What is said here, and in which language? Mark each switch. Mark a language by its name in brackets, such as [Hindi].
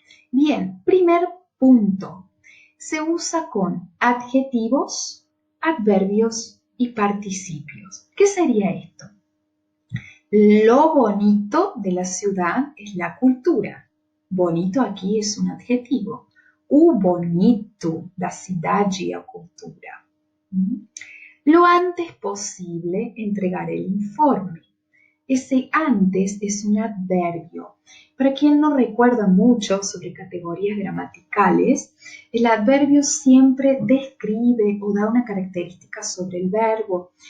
[Spanish] Bien, primer punto. Se usa con adjetivos, adverbios y participios. ¿Qué sería esto? Lo bonito de la ciudad es la cultura. Bonito aquí es un adjetivo. [Portuguese] O bonito da cidade é a cultura. [Spanish] Lo antes posible entregar el informe. Ese antes es un adverbio. Para quien no recuerda mucho sobre categorías gramaticales, el adverbio siempre describe o da una característica sobre el verbo.